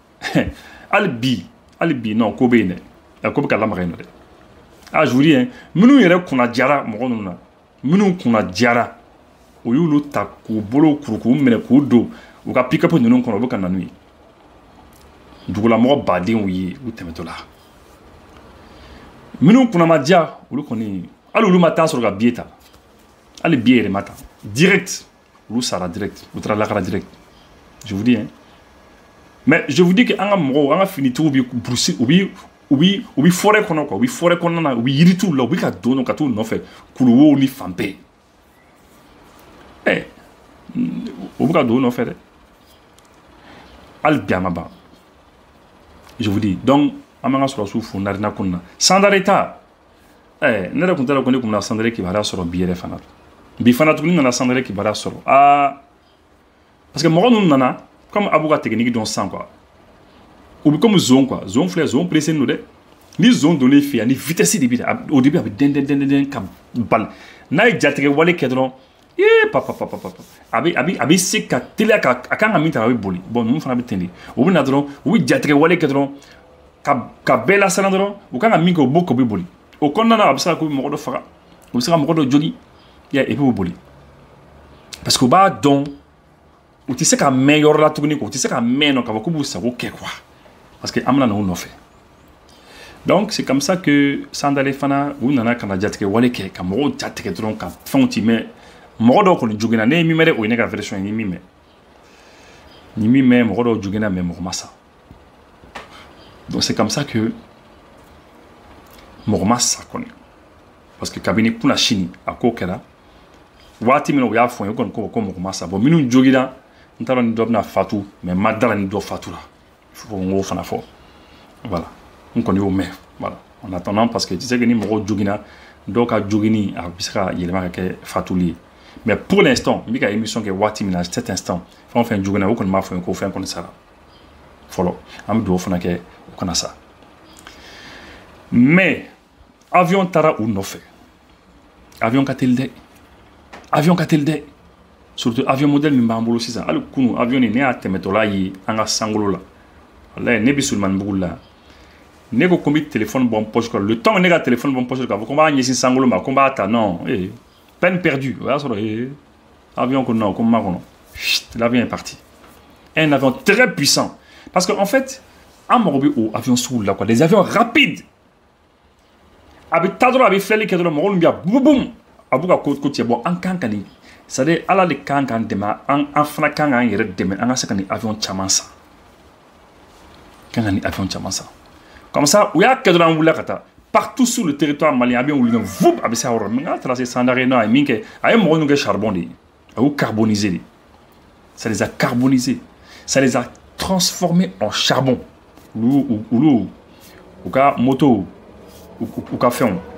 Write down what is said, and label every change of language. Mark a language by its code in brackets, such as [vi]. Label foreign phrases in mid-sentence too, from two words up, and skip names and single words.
[bm] hali bi non ko bɛ yen dɛ ko bɛ ka lamaga yen nɔ dɛ ah [fr] je vous dis hein [bm] minnu yɛrɛ kunna jara mɔgɔ ninnu na minnu kunna jara o y'olu ta k'u bolo kuru k'u minɛ k'u don u ka pick-up ninnu kɔnɔ u bɛ ka na n'u ye dugulamɔgɔ badenw ye u tɛmɛtɔ la minnu kunna ma diya olu kɔni hali olu ma taa sɔrɔ ka billet ta hali billet yɛrɛ ma ta direct olu sara direct u taara lakara direct [fr] je vous dis hein mais je vous dis que [bm] an ka mɔgɔw an ka finitigiw bɛ burusi u bɛ forêt kɔnɔ quoi u bɛ forêt kɔnɔna na u bɛ yirituw la u bɛ ka don ka t'u nɔfɛ kuluwow ni fan bɛɛ u bɛ ka don u nɔfɛ dɛ hali bi a ma ban [fr] je vous dis donc [bm] an b'an ka sɔrɔsiw fo narena ko nin na Sandare ta ne yɛrɛ tun t'a dɔn ko ne tun bɛna Sandare kibaruya sɔrɔ bi yɛrɛ fana bi fana tuguni nana Sandare kibaruya sɔrɔ [fr] parce que [bm] mɔgɔ ninnu nana comme Abu ka technique dɔn sisan quoi u bɛ comme zone quoi zone filɛ zone pressé don dɛ ni zone donnée fɛ yan ni vitesse de bɛ [fr] au début [bm] a bɛ dɛn ka bali n'a ye jatigɛ wale kɛ dɔrɔn papa a bɛ se ka teliya a kan ka min ta a bɛ boli bon ninnu fana bɛ ten de u bɛ na dɔrɔn u bɛ jatigɛ wale kɛ dɔrɔn ka bɛɛ lasana dɔrɔn u kan ka min kɛ o b'o kɛ u bɛ boli o kɔnɔna na a bɛ se ka ko mɔgɔ dɔ faga u bɛ se ka mɔgɔ dɔ jogin [fr] et puis [bm] u boli [fr] parce que [bm] u b'a dɔn u tɛ se ka mɛn yɔrɔ la tuguni quoi u tɛ se ka mɛn nɔ k'a fɔ k'u b'u sago kɛ quoi [fr] parce que [bm] an bɛna na u nɔfɛ [fr] donc c'est comme ça que [bm] Sandale fana u nana ka na jatigɛ wale kɛ ka mɔgɔw jatigɛ dɔrɔn ka fɛnw ci mais mɔgɔ dɔw kɔni joginna ne ye min mɛn dɛ o ye ne ka version ye ni min mɛn mɔgɔ dɔw joginna mais mɔgɔ ma sa [fr] donc c'est comme ça que [bm] mɔgɔ ma sa kɔni [fr] parce que [bm] kabini kunna sini a ko kɛra waati min na u y'a fɔ n ye kɔni ko mɔgɔ ma sa bon minnu joginna n t'a dɔn ni dɔ bɛna fatu mais ma dara ni dɔ fatura [fr] il faut [bm] n k'o fana fɔ voilà n kɔni y'o mɛn [fr] voilà en attendant parce que tu sais que [bm] ni mɔgɔw joginna dɔw ka joginni a bɛ se ka yɛlɛma ka kɛ fatuli ye [fr] mais pour l'instant [bm] n bɛ ka émission kɛ waati min na [fr] cet instant [bm] fɛn o fɛn joginna o kɔni b'a fɔ n ye ko fɛn kɔni sara fɔlɔ an bɛ dugawu fana kɛ o kana sa mais avion taara u nɔfɛ avion ka teli dɛ surtout avion modèle min b'an bolo sisan hali kunu avion nin ne y'a tɛmɛtɔla ye an ka sankolo la walayi ne bɛ Sulemanibugu la ne ko n bɛ téléphone bɔ n poche kɔnɔ [fr] le temps [bm] ne ka téléphone bɔ n poche k'a fɔ ko n b'a ɲɛsin sankolo ma ko n b'a ta [fr] non peine perdue [bm] o y'a sɔrɔ avion ko non ko n ma kɔnɔ [fr] l'avion est parti un avion très puissant parce que en fait [bm] an mago bɛ o avion sugu la quoi [fr] des avions rapides [bm] a bɛ taa dɔrɔn a bɛ filɛli kɛ dɔrɔn mɔgɔ min bɛ yan bubum a b'u ka ko cɛ bon an kan ka nin [fr] c'est à dire [bm] ala de kan k'an dɛmɛ an fana kan k'an yɛrɛ dɛmɛ an ka se ka nin avion caman san kan ka nin avion caman san [fr] comme ça [bm] u y'a kɛ dɔrɔn an wulila ka taa [fr] partout sur le territoire malien [bm] avion wuli dɔrɔn vup a bɛ se a yɔrɔ mais n'a taara se Sandare non a ye min kɛ a ye mɔgɔ ninnu kɛ charbon de ye a y'u carboniser [fr] de ça les a carbonisés ça les a transformés en charbon [bm] olu u ka moto u ka fɛnw